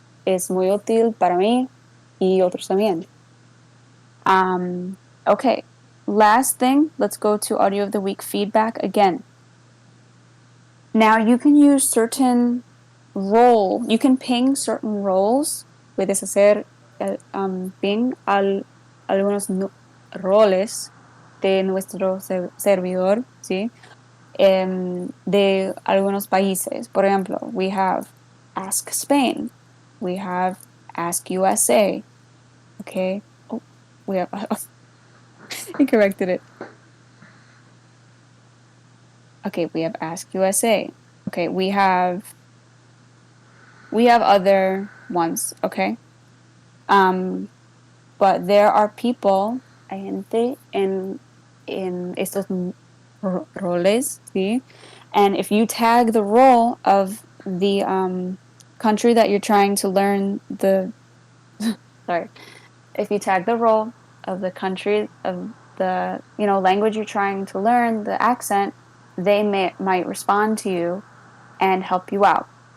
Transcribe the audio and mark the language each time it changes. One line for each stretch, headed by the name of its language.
Spanish: Es muy útil para mí y otros también.
English: Okay, last thing, let's go to audio of the week feedback again. Now you can use certain you can ping certain roles.
Spanish: Puedes hacer ping algunos roles de nuestro servidor, ¿sí? De algunos países. Por ejemplo,
English: we have Ask Spain, we have Ask USA, okay? Oh, we have, I corrected it. Okay, we have Ask USA. Okay, we have other ones, okay? But there are people,
Spanish: hay gente en estos roles, ¿sí?
English: And if you tag the role of the country that you're trying to learn sorry, if you tag the role of the country of the language you're trying to learn, the accent, they might respond to you and help you out.